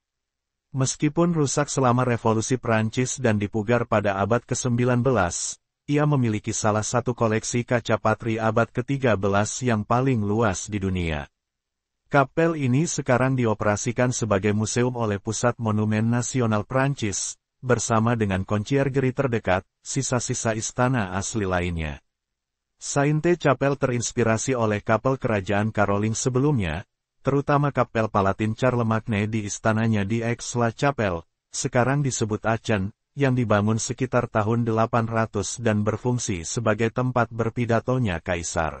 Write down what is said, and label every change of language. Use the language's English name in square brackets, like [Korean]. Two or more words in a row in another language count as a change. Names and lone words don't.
[Indonesian] Meskipun rusak selama Revolusi Prancis dan dipugar pada abad ke-19, ia memiliki salah satu koleksi kaca patri abad ke-13 yang paling luas di dunia. Kapel ini sekarang dioperasikan sebagai museum oleh Pusat Monumen Nasional Prancis, bersama dengan Conciergerie terdekat, sisa-sisa istana asli lainnya. Sainte-Chapelle terinspirasi oleh kapel kerajaan Caroling sebelumnya, terutama kapel Palatin Charlemagne di istananya di Aix-la-Chapelle, sekarang disebut Aachen, yang dibangun sekitar tahun 800 dan berfungsi sebagai tempat berpidatonya kaisar.